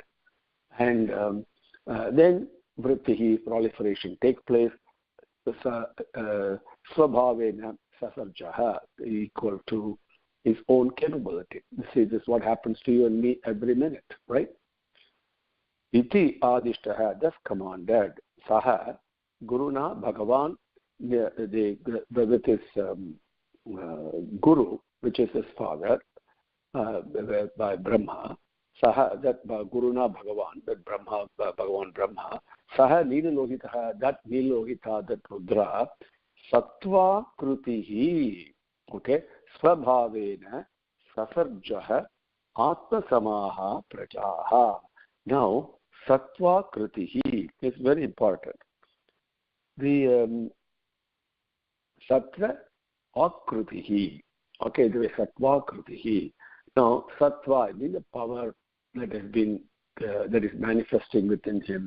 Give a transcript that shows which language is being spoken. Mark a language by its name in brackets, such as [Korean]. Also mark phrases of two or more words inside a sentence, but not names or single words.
[English] And then Vrittihi, proliferation takes place. [Sanskrit] स्वभावेन ससर्ज, [English] equal to his own capability. This is what happens to you and me every minute, right? [Sanskrit] इति आदिष्टः, [English] thus commanded, [Sanskrit] सह, गुरुणा, [English] Bhagavan, with his guru, which is his father, by Brahma, saha, that [Sanskrit] गुरुणा भगवान्, [English] that Bhagavan Brahma, [Sanskrit] सह नीललोहितः, [English] that nilohita, that Rudra, [Sanskrit] सत्त्व कृतिः, [English] okay, [Sanskrit] स्वभावेन ससर्ज आत्मसमाः प्रजाः. [English] Now, [Sanskrit] सत्त्व कृतिः [English] is very important. The [Sanskrit] सत्त्व आकृतिः, [English] okay, the [Sanskrit] सत्त्व कृतिः. [English] Now, sattva, I mean the power that has been, that is manifesting within him.